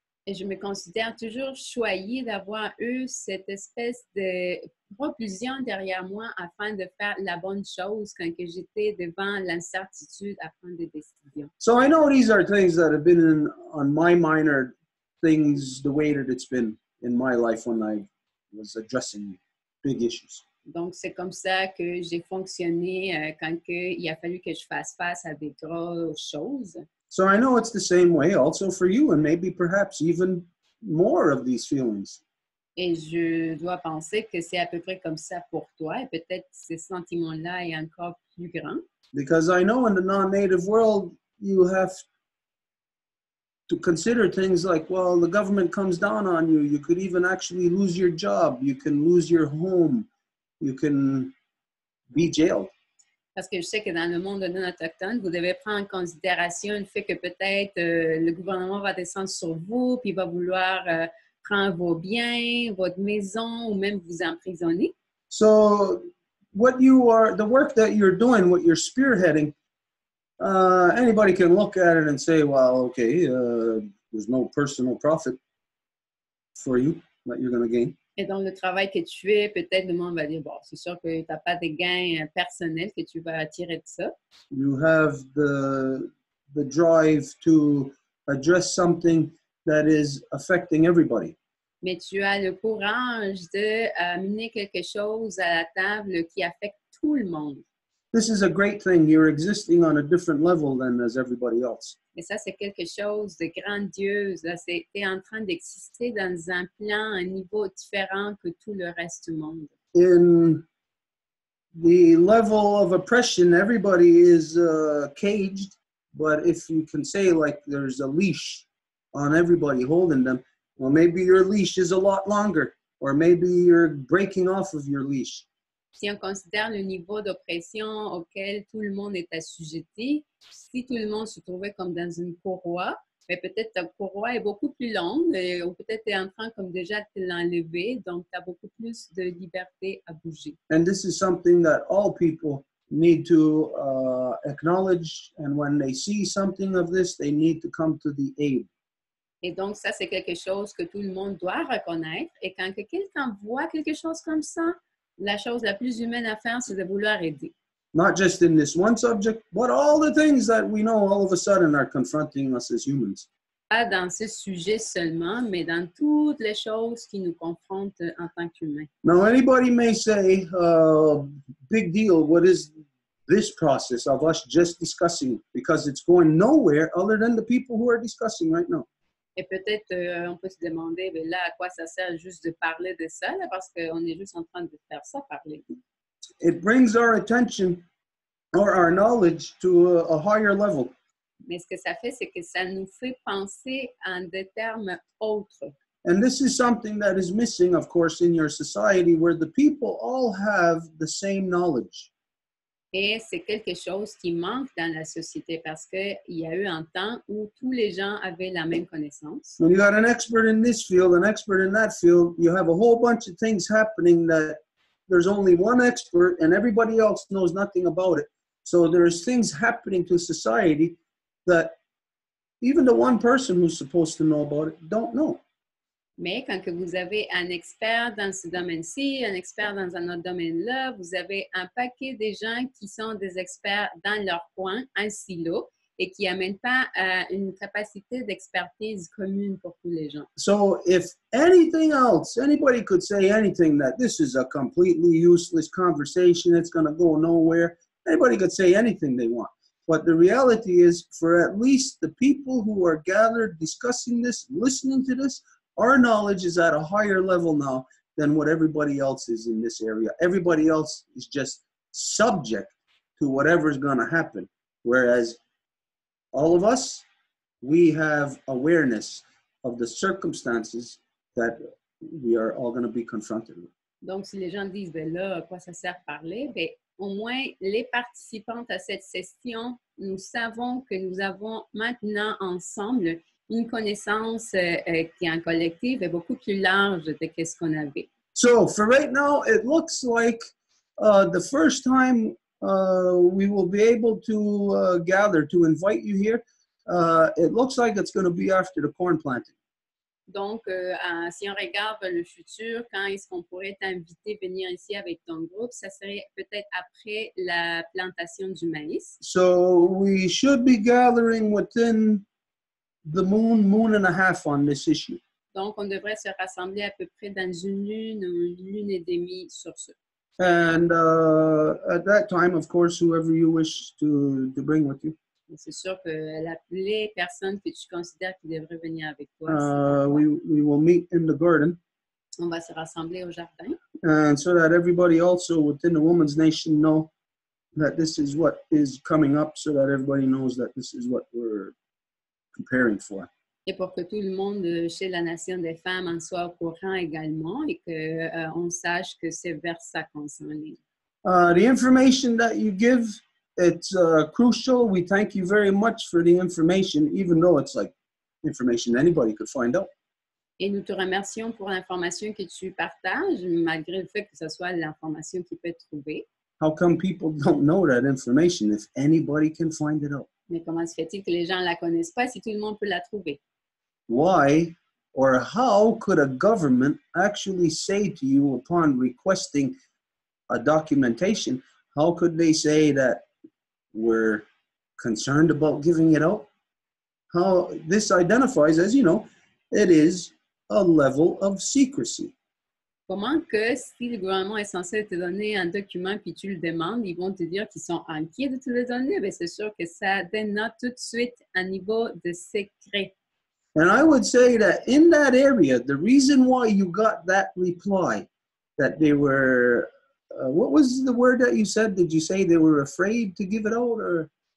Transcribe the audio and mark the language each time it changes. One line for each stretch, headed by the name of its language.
French: Et je me considère toujours choyée d'avoir eu cette espèce de propulsion derrière moi afin de faire la bonne chose quand que j'étais devant l'incertitude à prendre des décisions.
English: So I know these are things that have been on my mind, or things the way that it's been in my life when I was addressing big issues.
French: Donc, c'est comme ça que j'ai fonctionné quand il a fallu que je fasse face à des grosses choses.
English: So I know it's the same way also for you, and maybe perhaps even more of these feelings.
French: Et je dois penser que c'est à peu près comme ça pour toi, et peut-être ces sentiments-là est encore plus grand.
English: Because I know in the non-native world, you have to consider things like, well, the government comes down on you. You could even actually lose your job. You can lose your home. You can be jailed.
French: Parce que je sais que dans le monde non autochtone, vous devez prendre en considération le fait que peut-être le gouvernement va descendre sur vous, puis va vouloir prendre vos biens, votre maison, ou même vous emprisonner.
English: So the work that you're doing, what you're spearheading, anybody can look at it and say, well, okay, there's no personal profit for you that you're going to gain.
French: Et donc, le travail que tu fais, peut-être le monde va dire, bon, c'est sûr que tu n'as pas de gains personnels que tu vas tirer de ça.
English: You have the drive to address something that is affecting everybody.
French: Mais tu as le courage d'amener quelque chose à la table qui affecte tout le monde.
English: This is a great thing. You're existing on a different level than as everybody else.
French: Et ça, c'est quelque chose de grandiose. Tu es en train d'exister dans un plan, un niveau différent que tout le reste du monde.
English: In the level of oppression, everybody is caged. But if you can say, like, there's a leash on everybody holding them, well, maybe your leash is a lot longer, or maybe you're breaking off of your leash.
French: Si on considère le niveau d'oppression auquel tout le monde est assujetti, si tout le monde se trouvait comme dans une courroie, mais peut-être ta courroie est beaucoup plus longue, ou peut-être tu es en train comme déjà de l'enlever, donc tu as beaucoup plus de liberté à bouger.
English: And this is something that all people need to acknowledge, and when they see something of this, they need to come to the aid.
French: Et donc, ça, c'est quelque chose que tout le monde doit reconnaître. Et quand quelqu'un voit quelque chose comme ça, la chose la plus humaine à faire, c'est de vouloir aider.
English: Not just in this one subject, but all the things that we know all of a sudden are confronting us as humans.
French: Pas dans ce sujet seulement, mais dans toutes les choses qui nous confrontent en tant qu'humains.
English: Now, anybody may say, big deal, what is this process of us just discussing? Because it's going nowhere other than the people who are discussing right now.
French: Et peut-être, on peut se demander, ben là, à quoi ça sert juste de parler de ça, là, parce qu'on est juste en train de faire ça, parler.
English: It brings our attention or our knowledge to a higher level.
French: Mais ce que ça fait, c'est que ça nous fait penser en des termes autres.
English: And this is something that is missing, of course, in your society where the people all have the same knowledge.
French: Et c'est quelque chose qui manque dans la société parce qu'il y a eu un temps où tous les gens avaient la même connaissance.
English: When you got an expert in this field, an expert in that field, you have a whole bunch of things happening that there's only one expert and everybody else knows nothing about it. So there's things happening to society that even the one person who's supposed to know about it don't know.
French: Mais quand que vous avez un expert dans ce domaine-ci, un expert dans un autre domaine-là, vous avez un paquet de gens qui sont des experts dans leur coin, un silo, et qui n'amènent pas une capacité d'expertise commune pour tous les gens.
English: So if anything else, anybody could say anything that this is a completely useless conversation, it's going to go nowhere. Anybody could say anything they want. But the reality is, for at least the people who are gathered discussing this, listening to this, our knowledge is at a higher level now than what everybody else is in this area. Everybody else is just subject to whatever's going to happen. Whereas all of us, we have awareness of the circumstances that we are all going to be confronted with.
French: Donc, si les gens disent, ben là, à quoi ça sert parler? Ben, au moins, les participantes à cette session, nous savons que nous avons maintenant ensemble une connaissance qui est en collectif et beaucoup plus large de ce qu'on avait.
English: So for right now, it looks like the first time we will be able to gather, to invite you here, it looks like it's going to be after the corn planting.
French: Donc, si on regarde le futur, quand est-ce qu'on pourrait t'inviter à venir ici avec ton groupe, ça serait peut-être après la plantation du maïs.
English: So we should be gathering within the moon and a half on this issue.
French: Donc, on devrait se rassembler à peu près dans une lune et demie sur ce.
English: And at that time, of course, whoever you wish to bring with you.
French: C'est sûr que les personnes que tu considères qui devraient venir avec toi,
English: we will meet in the garden.
French: On va se rassembler au jardin.
English: And so that everybody also within the Women's Nation know that this is what is coming up, so that everybody knows that this is what we're preparing for.
French: Et pour que tout le monde chez la Nation des femmes en soit au courant également et qu'on sache que c'est vers ça qu'on s'enligne.
English: The information that you give, it's crucial. We thank you very much for the information, even though it's like information anybody could find out.
French: Et nous te remercions pour l'information que tu partages, malgré le fait que ce soit l'information qui peut être trouvée.
English: How come people don't know that information if anybody can find it out?
French: Mais comment se fait-il que les gens ne la connaissent pas si tout le monde peut la trouver?
English: Why or how could a government actually say to you upon requesting a documentation, how could they say that we're concerned about giving it out? How this identifies, as you know, it is a level of secrecy.
French: Comment que si le gouvernement est censé te donner un document puis tu le demandes, ils vont te dire qu'ils sont inquiets de te le donner? Bien, c'est sûr que ça dénote tout de suite un niveau de secret.
English: And I would say that in that area, the reason why you got that reply, that they were, what was the word that you said? Did you say they were afraid to give it out or?